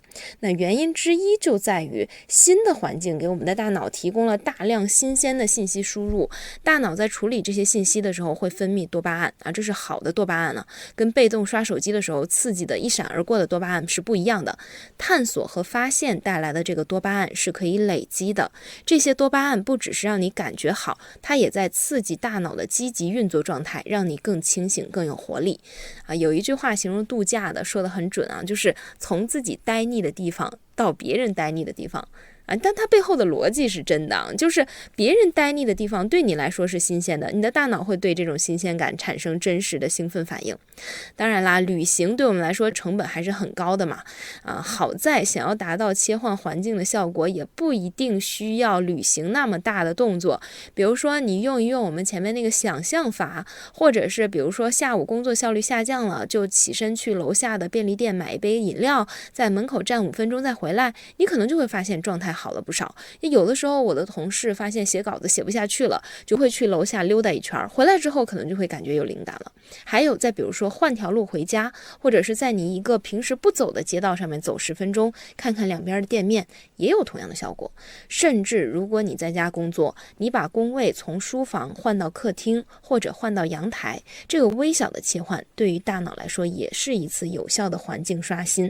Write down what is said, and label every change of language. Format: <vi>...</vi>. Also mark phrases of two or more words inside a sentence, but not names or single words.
<zh>那原因之一就在於新的環境給我們的大腦提供了大量新鮮的信息輸入，大腦在處理這些信息的時候會分泌多巴胺啊，這是好的多巴胺呢，跟被動刷手機的時候刺激的一閃而過的多巴胺是不一樣的。探索和發現帶來的這個多巴胺是可以累積的，這些多巴胺不只是讓你感覺好，它也在刺激大腦的積極運作狀態，讓你更清醒更有活力啊。有一句話形容度假的說得很準啊，就是從自己呆膩的地方到別人呆膩的地方但它背後的邏輯是真的，就是別人呆膩的地方對你來說是新鮮的，你的大腦會對這種新鮮感產生真實的興奮反應。當然啦，旅行對我們來說成本還是很高的嘛，好在想要達到切換環境的效果，也不一定需要旅行那麼大的動作。比如說你用一用我們前面那個想象法，或者是比如說下午工作效率下降了，就起身去楼下的便利店買一杯飲料，在门口站5分鐘再回來，你可能就會發現狀態好了不少。有的时候我的同事发现写稿子写不下去了，就会去楼下溜達一圈，回來之後可能就會感覺有靈感了。還有再比如說換條路回家，或者是在你一個平時不走的街道上面走10分鐘，看看兩邊的店面，也有同樣的效果。甚至如果你在家工作，你把工位從書房換到客廳，或者換到陽台，這個微小的切換對於大腦來說也是一次有效的環境刷新。</zh>